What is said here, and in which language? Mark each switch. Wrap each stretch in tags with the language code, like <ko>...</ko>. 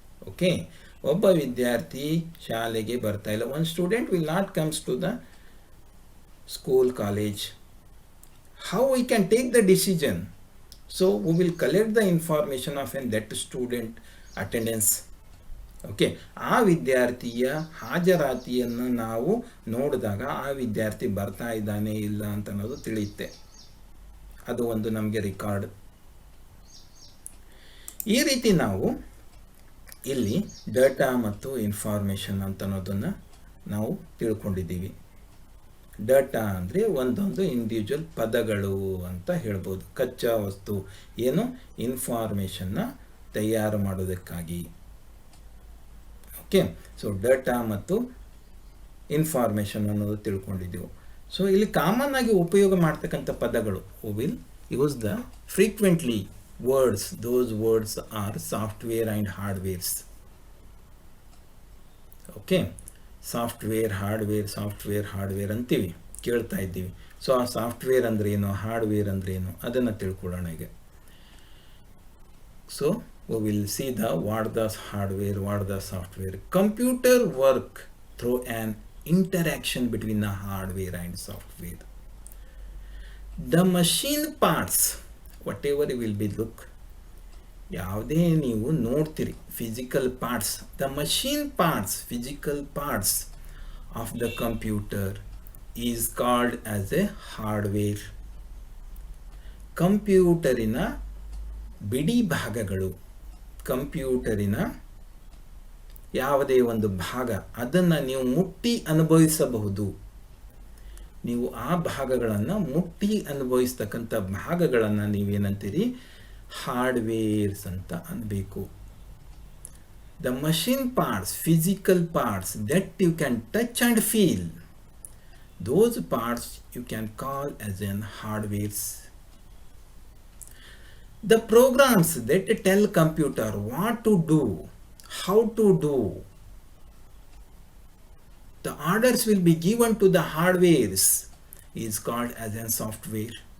<kn>Okay, ಒಬ್ಬ ವಿದ್ಯಾರ್ಥಿ ಶಾಲೆಗೆ ಬರ್ತಾ ಇಲ್ಲ.</kn> <en>one student will not comes to the school, college. How we can take the decision? So we will collect the information of that student attendance.</en> <kn>Okay, ಆ ವಿದ್ಯಾರ್ಥಿಯ ಹಾಜರಾತಿಯನ್ನು ನಾವು ನೋಡಿದಾಗ ಆ ವಿದ್ಯಾರ್ಥಿ ಬರ್ತಾ ಇದ್ದಾನೆ ಇಲ್ಲ ಅಂತ ಅನ್ನೋದು ತಿಳಿಯುತ್ತೆ. ಅದು ಒಂದು ನಮಗೆ ರೆಕಾರ್ಡ್. ಈ ರೀತಿ ನಾವು ಇಲ್ಲಿ ಡೇಟಾ ಮತ್ತು ಇನ್ಫಾರ್ಮೇಷನ್ ಅಂತ ಅನ್ನೋದನ್ನು ನಾವು ತಿಳ್ಕೊಂಡಿದ್ದೀವಿ. ಡೇಟಾ ಅಂದರೆ ಒಂದೊಂದು ಇಂಡಿವಿಜುವಲ್ ಪದಗಳು ಅಂತ ಹೇಳ್ಬೋದು. ಕಚ್ಚಾ ವಸ್ತು ಏನು? ಇನ್ಫಾರ್ಮೇಷನ್ನ ತಯಾರು ಮಾಡೋದಕ್ಕಾಗಿ. ಓಕೆ, ಸೊ ಡೇಟಾ ಮತ್ತು ಇನ್ಫಾರ್ಮೇಷನ್ ಅನ್ನೋದು ತಿಳ್ಕೊಂಡಿದ್ದೆವು. ಸೊ ಇಲ್ಲಿ ಕಾಮನ್ ಆಗಿ ಉಪಯೋಗ ಮಾಡ್ತಕ್ಕಂಥ ಪದಗಳು,</kn> <en>Will use the frequently words. Those words are software and hardwares.</en> <kn>Okay, software hardware ಅಂತೀವಿ, ಕೇಳ್ತಾ ಇದ್ದೀವಿ. ಸೊ ಆ ಸಾಫ್ಟ್ವೇರ್ ಅಂದ್ರೇನು, ಹಾರ್ಡ್ವೇರ್ ಅಂದ್ರೇನು ಅದನ್ನು ತಿಳ್ಕೊಳ್ಳೋಣ ಈಗ.</kn> <en>So we will see what the hardware, what the software. Computer work through an interaction between the hardware and software. The machine parts, whatever you will be look,</en> <kn>ಯಾವುದೇ ನೀವು ನೋಡ್ತೀರಿ</kn> <en>Physical parts, the machine parts, physical parts of the computer is called as a hardware.</en> <kn>ಕಂಪ್ಯೂಟರಿನ ಬಿಡಿ ಭಾಗಗಳು, ಕಂಪ್ಯೂಟರಿನ ಯಾವುದೇ ಒಂದು ಭಾಗ ಅದನ್ನು ನೀವು ಮುಟ್ಟಿ ಅನುಭವಿಸಬಹುದು. ನೀವು ಆ ಭಾಗಗಳನ್ನು ಮುಟ್ಟಿ ಅನುಭವಿಸ್ತಕ್ಕಂಥ ಭಾಗಗಳನ್ನು ನೀವೇನಂತೀರಿ? ಹಾರ್ಡ್ವೇರ್ಸ್ ಅಂತ ಅನ್ಬೇಕು.</kn> <en>The machine parts, physical parts that you can touch and feel, those parts you can call as an hardwares. The programs that tell computer what to do, how to do, the orders will be given to the hardwares is called as a software.</en>